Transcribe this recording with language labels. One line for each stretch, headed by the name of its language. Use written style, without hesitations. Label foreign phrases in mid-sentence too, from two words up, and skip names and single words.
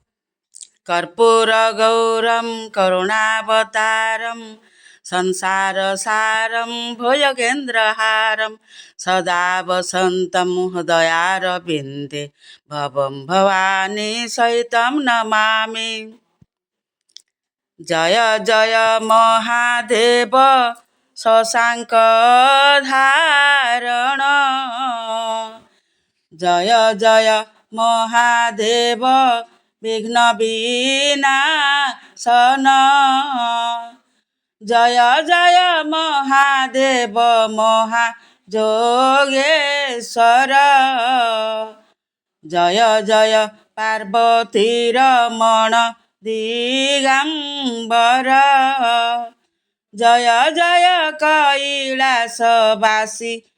Sanskrit: कर्पूरगौरं करुणावतारं संसारसारं भुजगेन्द्रहारं सदा वसन्तं हृदयारविन्दे भवं भवानी सहितं नमामि।
Hindi: जय जय महादेव शशाङ्कधारण, जय जय महादेव विघ्न विनाशन, जय जय महादेव महाजोगेश्वर, जय जय पार्वती रमण दिगंबर, जय जय कैलासवासी